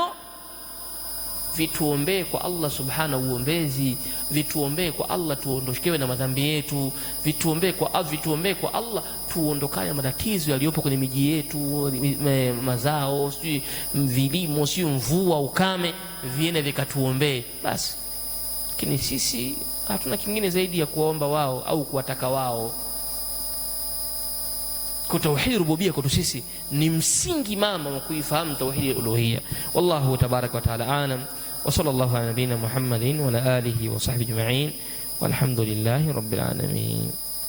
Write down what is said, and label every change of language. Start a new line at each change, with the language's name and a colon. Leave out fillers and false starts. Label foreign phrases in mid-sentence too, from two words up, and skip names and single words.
Swahili: Vituombee kwa
Arabic: الله سبحانه
Swahili: uombezi, vituombee kwa Allah tuondoshewe na madhambi yetu, vituombee kwa Allah tuondokane matatizo yaliyopo kwenye miji yetu, mazao, sio vilimo, sio mvua, ukame, viene vikatuombee basi. Lakini sisi hatuna kingine zaidi ya kuomba wao au kuwataka wao. Kwa
Arabic: توحيد الربوبية
Swahili: kwetu sisi ni msingi mama wa kuifahamu
Arabic: توحيد الألوهية. والله تبارك وتعالى أعلم، وصلى الله على نبينا محمد وعلى آله وصحبه أجمعين، والحمد لله رب العالمين.